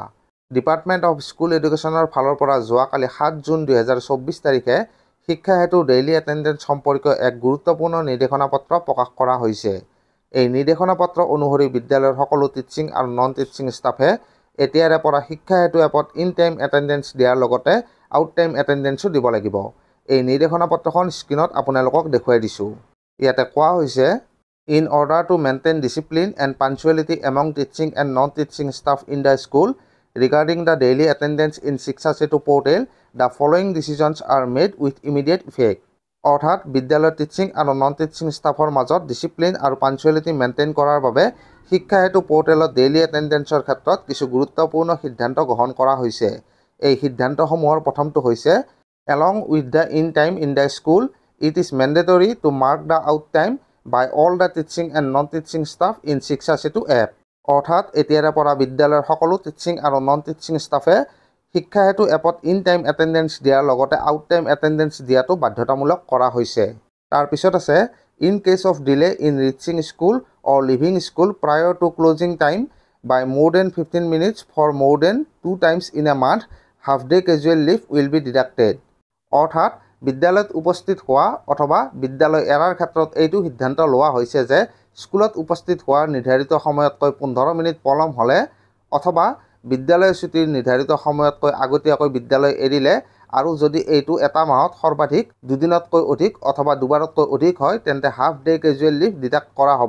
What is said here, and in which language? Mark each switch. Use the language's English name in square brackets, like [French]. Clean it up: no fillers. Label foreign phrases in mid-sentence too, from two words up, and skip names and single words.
[English] department of school education [Assamese] ফালৰ পৰা যোৱাকালি 7 জুন 2024 তাৰিখে শিক্ষা হেতু [English] daily attendance [Assamese] সম্পৰ্কীয় এক গুৰুত্বপূৰ্ণ নিৰ্দেশনা পত্ৰ প্ৰকাশ কৰা হৈছে। এই নিৰ্দেশনা পত্ৰ অনুসৰি বিদ্যালয়ৰ সকলো টিচিং আৰু [English] non teaching staff [Assamese] এতিয়াৰে পৰা শিক্ষা হেতু এপত [English] in time attendance [Assamese] দিয়াৰ লগতে [English] out time attendance [Assamese] দিব লাগিব। এই নিৰ্দেশনা পত্ৰখন স্ক্ৰীনত আপোনালোকক দেখুৱাই দিছোঁ। ইয়াতে কোৱা হৈছে, [English] In order to maintain discipline and punctuality among teaching and non-teaching staff in the school regarding the daily attendance in Shiksha Setu portal, the following decisions are made with immediate effect. [Assamese] অৰ্থাৎ বিদ্যালয়ৰ টিচিং আৰু [English] non teaching staff [Assamese] মাজত ডিচিপ্লিন আৰু [English] punctuality maintain [Assamese] কৰাৰ বাবে শিক্ষা হেতু পৰ্টেলত [English] daily attendance [Assamese] ক্ষেত্ৰত কিছু গুৰুত্বপূৰ্ণ সিদ্ধান্ত গ্ৰহণ কৰা হৈছে। এই সিদ্ধান্তসমূহৰ প্ৰথমটো হৈছে, [English] Along with the in time in the school, it is mandatory to mark the out time by all the teaching and non-teaching staff in Shiksha Setu app. [Assamese] অৰ্থাৎ এতিয়াৰে পৰা বিদ্যালয়ৰ সকলো টিচিং আৰু [English] non teaching staff [Assamese] শিক্ষা হেতু এপত [English] in time attendance [Assamese] দিয়াৰ লগতে [English] out time attendance [Assamese] দিয়াটো বাধ্যতামূলক কৰা হৈছে। তাৰপিছত আছে, [English] in case of delay in reaching school or leaving school prior to closing time by more than 15 minutes for more than 2 times in a month, half day casual leave will be deducted. [Assamese] অৰ্থাৎ বিদ্যালয়ত উপস্থিত হোৱা অথবা বিদ্যালয় এৰাৰ ক্ষেত্ৰত এইটো সিদ্ধান্ত লোৱা হৈছে যে স্কুলত উপস্থিত হোৱাৰ নিৰ্ধাৰিত সময়তকৈ 15 মিনিট পলম হ'লে অথবা বিদ্যালয় ছুটিৰ নিৰ্ধাৰিত সময়তকৈ আগতীয়াকৈ বিদ্যালয় এৰিলে আৰু যদি এইটো এটা মাহত সৰ্বাধিক 2 দিনতকৈ অধিক অথবা 2 বাৰতকৈ অধিক হয় তেন্তে [English] half day casual leave [Assamese] ডিডাক্ট কৰা হ'ব।